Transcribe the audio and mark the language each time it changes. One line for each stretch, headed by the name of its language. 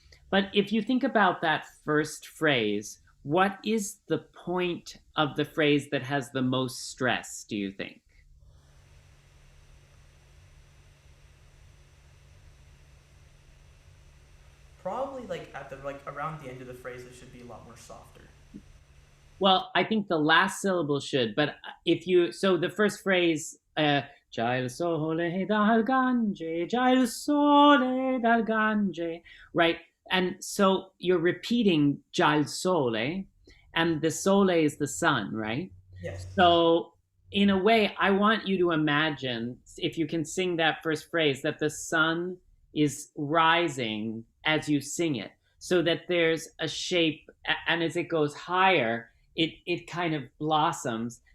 English: But if you think about that first phrase, what is the point of the phrase that has the most stress, do you think? probably like at the around the end of the phrase it should be a lot more softer. Well, I think the last syllable should, but so the first phrase,
Italian: già il sole dal Gange,
English: già il sole dal Gange, right? And so you're repeating
Italian: già il sole,
English: and the sole is the sun, right? Yes. So in a way, I want you to imagine, if you can sing that first phrase, that the sun is rising as you sing it, so that there's a shape, and as it goes higher, it kind of blossoms.